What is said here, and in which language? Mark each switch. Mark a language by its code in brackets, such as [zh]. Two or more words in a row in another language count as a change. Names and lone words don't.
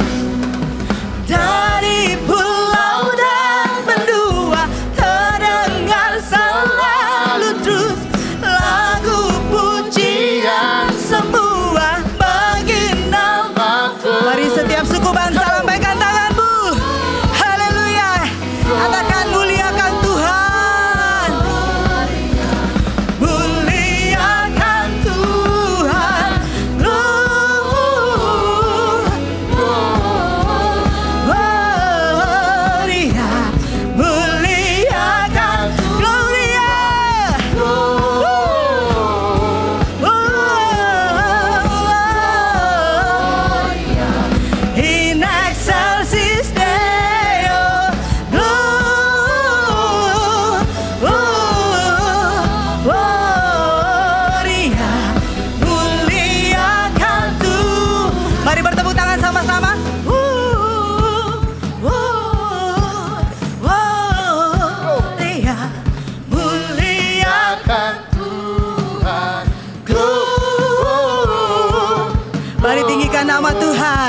[id] Dari pulau dan benua terdengar selalu terus lagu pujian semua bagi nama-Mu. Mari setiap suku bangsa lambaikan tanganmu. Haleluya. Katakan muliakan Tuhan. Muliakan Tuhan. Gloria. Muliakan Gloria. [la] In excelsis Deo. [id] Gloria. Muliakan Tuhan. Mari bertepuk tangan sama-sama. Gloria. Muliakan Tuhan. Mari tinggikan nama Tuhan.